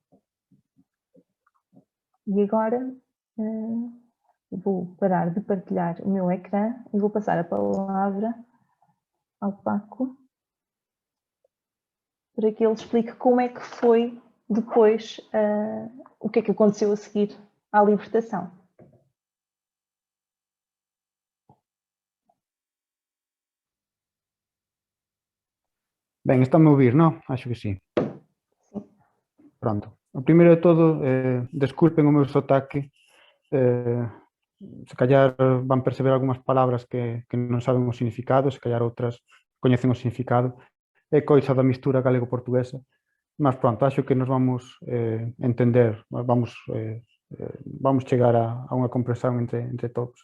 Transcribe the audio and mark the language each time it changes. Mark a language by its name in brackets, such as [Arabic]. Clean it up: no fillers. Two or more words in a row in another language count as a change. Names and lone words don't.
[Portuguese] E agora vou parar de partilhar o meu ecrã e vou passar a palavra ao Paco para que ele explique como é que foi depois, o que é que aconteceu a seguir à libertação. [Galician] Ben, [Portuguese] está-me a ouvir, non? Acho que sí. Pronto. [Galician] O primeiro de todo, desculpen o meu sotaque, se callar van perceber algunhas palabras que non saben o significado, se callar outras coñecen o significado, é coisa da mistura galego-portuguesa, mas pronto, acho que nos vamos entender, vamos chegar a unha comprensión entre todos.